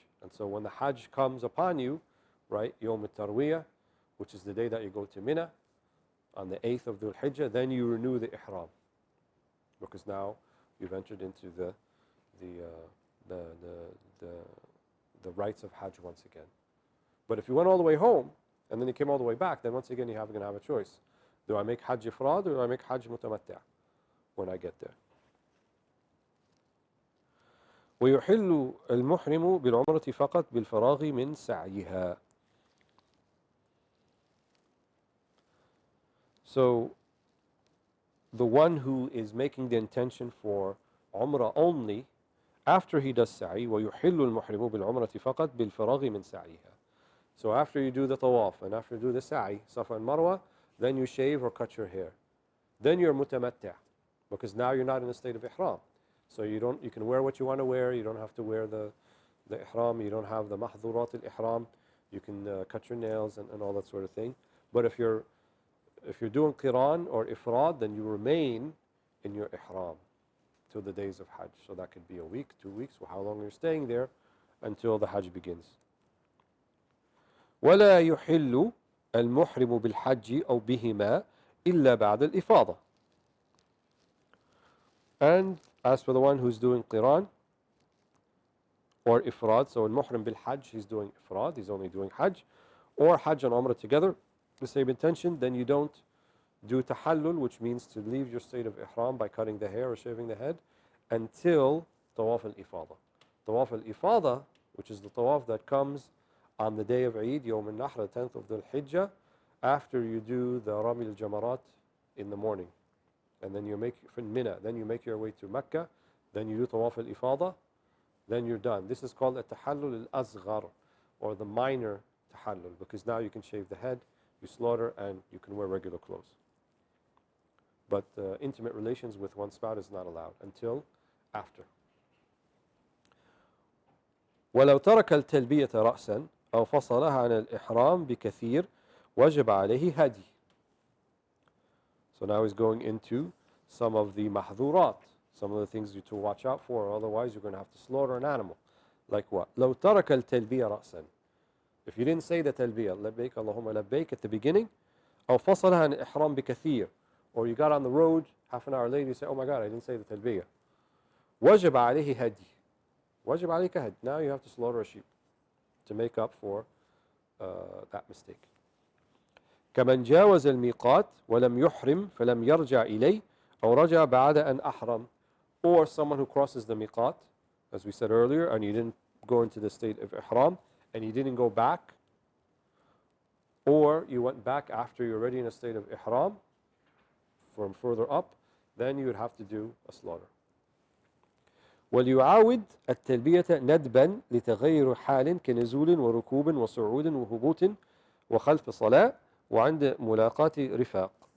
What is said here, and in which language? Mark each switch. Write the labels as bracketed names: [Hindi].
[English] And so when the Hajj comes upon you, right, Yawm al-Tarwiyah, which is the day that you go to Mina on the 8th of Dhul Hijjah, then you renew the ihram, because now you've entered into the rites of Hajj once again. But if you went all the way home and then you came all the way back, then once again you're going to have a choice. Do I make Hajj Ifrad or do I make Hajj Mutamatta' when I get there? [Arabic] ويحل المحرم بالعمرة فقط بالفراغ من سعيها. [English] So the one who is making the intention for Umrah only, after he does sa'i, [Arabic] ويحل المحرم بالعمرة فقط بالفراغ من سعيها. [English] So after you do the tawaf and after you do the sa'i, Safa and Marwa, then you shave or cut your hair. Then you're mutamatta', because now you're not in a state of ihram. So you can wear what you want to wear. You don't have to wear the ihram. You don't have the mahdhurat al-ihram. You can cut your nails and all that sort of thing. But if you're doing qiran or ifrad, then you remain in your ihram till the days of Hajj. So that could be a week, 2 weeks, or how long you're staying there until the Hajj begins. [Arabic] ولا يحل المحرم بالحج أو بهما إلا بعد الإفاضة. [English] And as for the one who's doing qiran or ifrad, so in muhrim bil hajj, he's doing ifrad, he's only doing hajj, or hajj and umrah together, the same intention, then you don't do tahallul, which means to leave your state of ihram by cutting the hair or shaving the head, until tawaf al-ifada. Tawaf al-ifada, which is the tawaf that comes on the day of Eid, Yawm al-Nahr, the 10th of Dhul Hijjah, after you do the Rami al-Jamarat in the morning. And then you make from Mina, then you make your way to Mecca, then you do Tawaf al-Ifada, then you're done. This is called a tahallul al-Asghar, or the minor tahallul, because now you can shave the head, you slaughter, and you can wear regular clothes. But intimate relations with one's spouse is not allowed until after. [Arabic] ولو ترك التلبية رأسا أو فصلها عن الإحرام بكثير وجب عليه هدي. [English] So now he's going into some of the mahdhurat, some of the things you to watch out for, otherwise you're going to have to slaughter an animal. Like what? [Arabic] لو ترك التلبية رأسا. [English] If you didn't say the talbiyah, [Arabic] لبيك اللهم لبيك [English] at the beginning, [Arabic] أو فصلها عن الإحرام بكثير, [English] or you got on the road, half an hour later you say, oh my God, I didn't say the talbiyah. [Arabic] وجب عليه هدي. وجب عليك هدي. [English] Now you have to slaughter a sheep to make up for that mistake. [Arabic] كمن جاوز الميقات ولم يحرم فلم يرجع إليه أو رجع بعد أن أحرم. [English] Or someone who crosses the miqat, as we said earlier, and you didn't go into the state of ihram, and you didn't go back, or you went back after you're already in a state of ihram from further up, then you would have to do a slaughter. [Arabic] وليعاود التلبية ندبا لتغير حال كنزول وركوب وصعود وهبوط وخلف صلاة وعند ملاقاة رفاق.